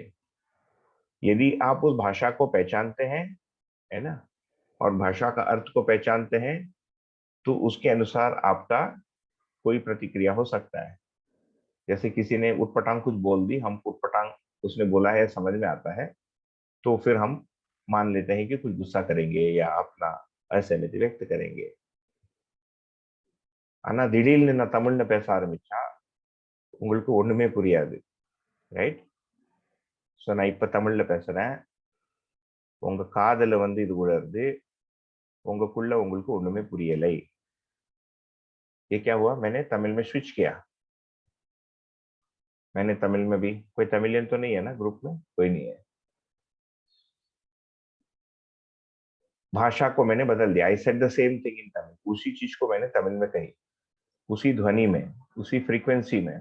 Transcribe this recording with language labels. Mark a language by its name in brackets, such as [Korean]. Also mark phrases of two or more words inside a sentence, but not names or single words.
[Hindi] यदि आप उस भाषा को पहचानते हैं, है ना, और भाषा का अर्थ को पहचानते हैं, तो उसके अनुसार आपका कोई प्रतिक्रिया हो सकता है। जैसे किसी ने उटपटांग कुछ बोल दी, हम उटपटांग उसने बोला है समझ में आता है, तो फिर हम मान लेते हैं कि कुछ गुस्सा करेंगे या अपना असहमति व्यक्त करेंगे। [Tamil] ஆனா திடீர்னு நான் தமிழ்ல பேச ஆரம்பிச்சா உங்களுக்கு ஒண்ணுமே புரியாது, ரைட்? ஸோ நான் இப்ப தமிழ்ல பேசுறேன், உங்க காதுல வந்து இது விழுறது, உங்களுக்குள்ள உங்களுக்கு ஒண்ணுமே புரியலை। [Hindi] ये क्या हुआ, मैंने तमिल में स्विच किया। मैंने तमिल में भी, कोई तमिलियन तो नहीं है ना ग्रुप में, कोई नहीं है। भाषा को मैंने बदल दिया, [English] I said the same thing in Tamil, [Hindi] उसी चीज को मैंने तमिल में कही, उसी ध्वनि में, उसी फ्रीक्वेंसी में।